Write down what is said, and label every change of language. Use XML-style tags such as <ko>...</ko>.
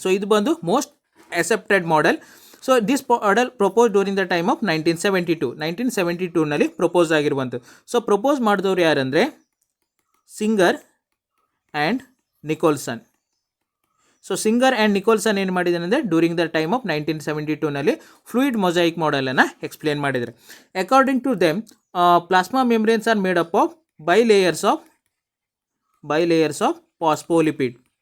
<en>so</en> <kn>ಇದು ಬಂದು</kn> <en>Most accepted model. So this model proposed during the time of 1972</en> <kn>ನಲ್ಲಿ propose ಆಗಿರುವಂಥದ್ದು. So propose ಮಾಡಿದವರು ಯಾರಂದರೆ singer and Nicholson. So singer and Nicholson ಏನು ಮಾಡಿದ್ದಾರೆ ಅಂದರೆ ಡ್ಯೂರಿಂಗ್ ದ ಟೈಮ್ ಆಫ್ 1972 ನಲ್ಲಿ ಫ್ಲೂಯಿಡ್ ಮೊಸಾಯಿಕ್ ಮಾಡೆಲನ್ನು ಎಕ್ಸ್ಪ್ಲೇನ್ ಮಾಡಿದ್ದಾರೆ.</kn> <en>According to them plasma membranes are made up of bilayers of phospholipid.</en>